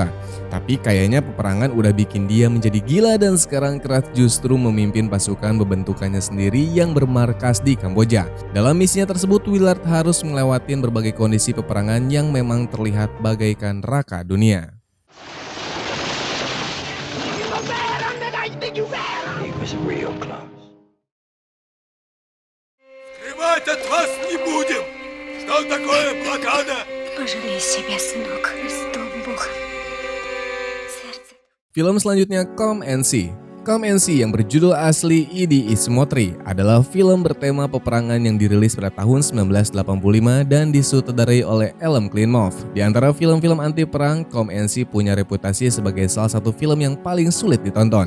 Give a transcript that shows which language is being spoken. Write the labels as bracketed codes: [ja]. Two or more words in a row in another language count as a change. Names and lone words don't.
[id] Tapi kayaknya peperangan udah bikin dia menjadi gila dan sekarang Crutch justru memimpin pasukan berbentukannya sendiri yang bermarkas di Kamboja. Dalam misinya tersebut, Willard harus melewati berbagai kondisi peperangan yang memang terlihat bagaikan neraka dunia. [en] He was real close. [ru] Скрывать от вас не будем! Что такое блокада? Пожалей себя, сынок, Христом Богом. [id] Film selanjutnya Come and See. Come and See yang berjudul asli Idi Ismotri adalah film bertema peperangan yang dirilis pada tahun 1985 dan disutradarai oleh Elem Klimov. Di antara film-film anti perang, Come and See punya reputasi sebagai salah satu film yang paling sulit ditonton.